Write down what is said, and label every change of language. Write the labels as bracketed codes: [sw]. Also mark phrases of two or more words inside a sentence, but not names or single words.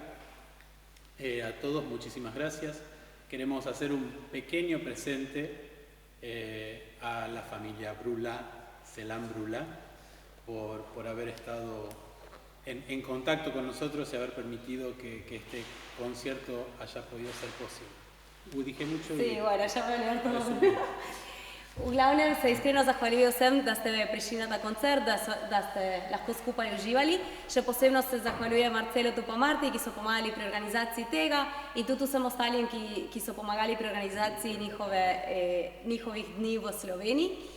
[es] A todos muchísimas gracias. Queremos hacer un pequeño presente a la familia Brula, Selam Brula, por haber estado en contacto con nosotros y haber permitido que este concierto haya podido ser posible. Dije mucho. Sí, bueno, ja me levanto. [sl] Uglavnom se iskreno zahvaljujem vsem, da ste prišli na ta koncert, da ste lahko skupaj uživali. Še posebno se zahvaljujem Marcelu in Marti, ki so pomagali pri organizaciji tega, in tudi vsem ostalim, ki so pomagali pri organizaciji njihovih dni v Sloveniji.